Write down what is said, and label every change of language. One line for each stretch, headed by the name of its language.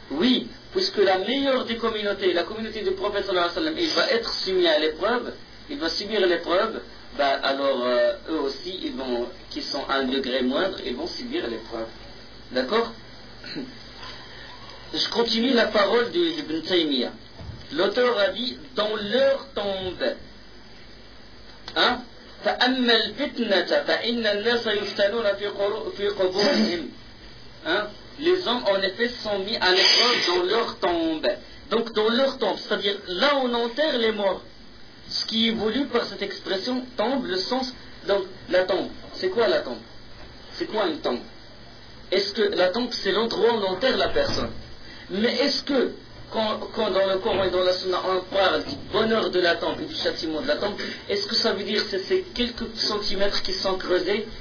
French: Oui, puisque la meilleure des communautés, la communauté du prophète sallallahu alayhi wa sallam, il va être soumis à l'épreuve, il va subir l'épreuve, bah, alors eux aussi, ils vont, qui sont à un degré moindre, ils vont subir l'épreuve. D'accord? Je continue la parole de Ibn Taymiyyah. L'auteur a dit, dans leur tombe, hein?
Arabic: فأما الفتنة فإن الناس يفتنون في قبورهم.
French: Les hommes en effet sont mis à l'épreuve dans leur tombe. Donc dans leur tombe, c'est-à-dire là où on enterre les morts. Ce qui est voulu par cette expression tombe, le sens. Donc la tombe, c'est quoi la tombe? C'est quoi une tombe? Est-ce que la tombe c'est l'endroit où on enterre la personne? Mais est-ce que Quand dans le Coran et dans la Sunna on parle du bonheur de la tombe et du châtiment de la tombe, est-ce que ça veut dire que c'est quelques centimètres qui sont creusés?